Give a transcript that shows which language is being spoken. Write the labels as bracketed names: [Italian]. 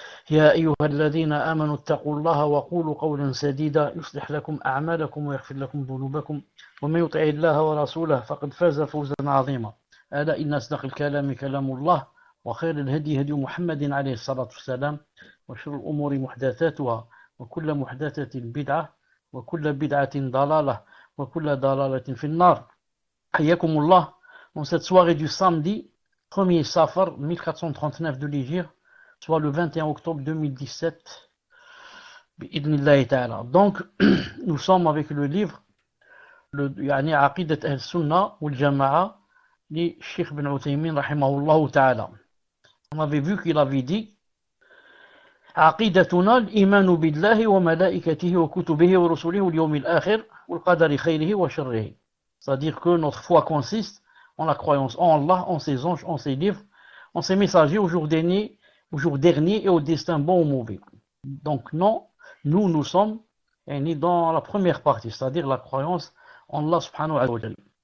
[Arabic] يا أيها الذين آمنوا اتقوا الله وقولوا قولا سديدا يصلح لكم أعمالكم ويغفر لكم ذنوبكم، ومن يطع الله ورسوله فقد فاز فوزا عظيما. ألا إن أصدق الكلام كلام الله، وخير الهدي هدي محمد عليه الصلاة والسلام، وشر الأمور محدثاتها وكل محدثة بدعة وكل بدعة ضلالة وكل ضلالة في النار. حياكم الله. [French] Dans cette soirée du samedi 1er Safar 1439 de l'Hégire, soit le 21 octobre 2017, bi'idnillahi ta'ala. Donc, nous sommes avec le livre, [Arabic] يعني عقيدة أهل السنة والجماعة للشيخ بن عثيمين رحمه الله تعالى. [French] On avait vu qu'il avait dit [Arabic] عقيدتنا الإيمان بالله وملائكته وكتبه ورسله واليوم الآخر والقدر خيره وشره. [French] C'est-à-dire que notre foi consiste en la croyance en Allah, en ses anges, en ses livres, en ses messagers, au jour dernier et au destin bon ou mauvais. Donc non, nous sommes dans la première partie, c'est-à-dire la croyance en Allah subhanahu wa ta'ala.